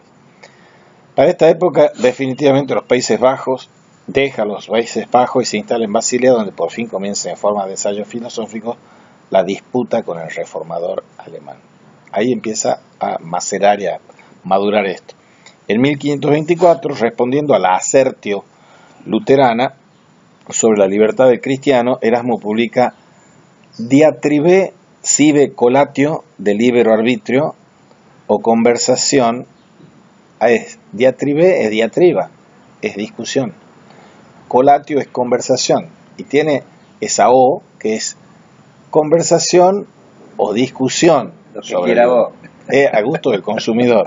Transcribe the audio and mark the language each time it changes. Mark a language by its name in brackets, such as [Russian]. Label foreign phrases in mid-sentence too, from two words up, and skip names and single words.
[Spanish] Para esta época, definitivamente los Países Bajos deja los Países Bajos y se instala en Basilea, donde por fin comienza en forma de ensayo filosófico la disputa con el reformador alemán. Ahí empieza a macerar y a madurar esto. En 1524, respondiendo a la asertio luterana sobre la libertad del cristiano, Erasmo publica Diatribe sive colatio de libero arbitrio o conversación. Diatribe es diatriba, es discusión. Colatio es conversación y tiene esa O que es conversación o discusión. Lo que quiera vos. A gusto del consumidor.